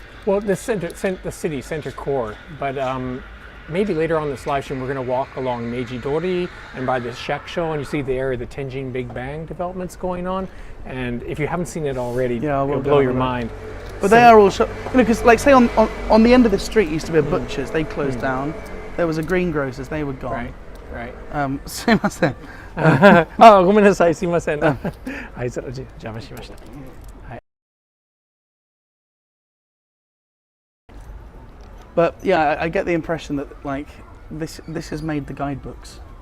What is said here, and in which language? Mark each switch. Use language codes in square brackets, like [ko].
[en] Well, the city center core, but maybe later on this live stream we're going to walk along Meiji Dori and by the Shakusho, and you see the area of the Tenjin Big Bang developments going on. And if you haven't seen it already, it'll blow your mind. But they are all, you know, because like say on the end of the street used to be a butcher's, they closed down. There was a greengrocer's, they were gone. Right. [ja] すいません。ごめんなさい、すいません。はい、その邪魔しました。はい。 [en] But yeah, I get the impression that like this has made the guidebooks.